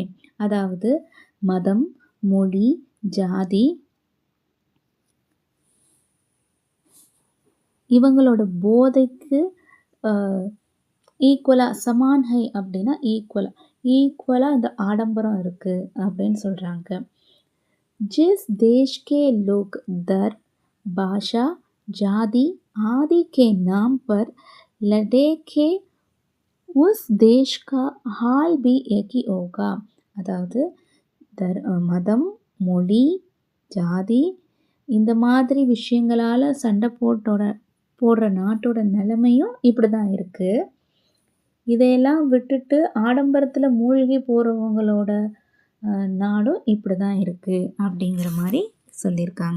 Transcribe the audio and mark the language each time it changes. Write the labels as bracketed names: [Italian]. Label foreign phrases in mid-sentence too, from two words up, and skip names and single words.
[Tamil] அதாவது மதம், மொழி, ஜாதி இவங்களோட போதைக்கு ஈக்குவலாக, [Hindi] समान है [Tamil] அப்படின்னா ஈக்குவலாக இந்த ஆடம்பரம் இருக்குது அப்படின்னு சொல்கிறாங்க. [Hindi] जिस देश के लोग धर्म, भाषा, जाति आदि के नाम पर लड़ेंगे उस देश का हाल भी एक ही होगा. [Tamil] அதாவது மதம், மொழி, ஜாதி இந்த மாதிரி விஷயங்களால் சண்டை போடுற நாட்டோட நிலைமையும் இப்படி தான் இருக்குது. இதையெல்லாம் விட்டுட்டு ஆடம்பரத்தில் மூழ்கி போகிறவங்களோட நாடும் இப்படி தான் இருக்குது அப்படிங்கிற மாதிரி சொல்லியிருக்காங்க.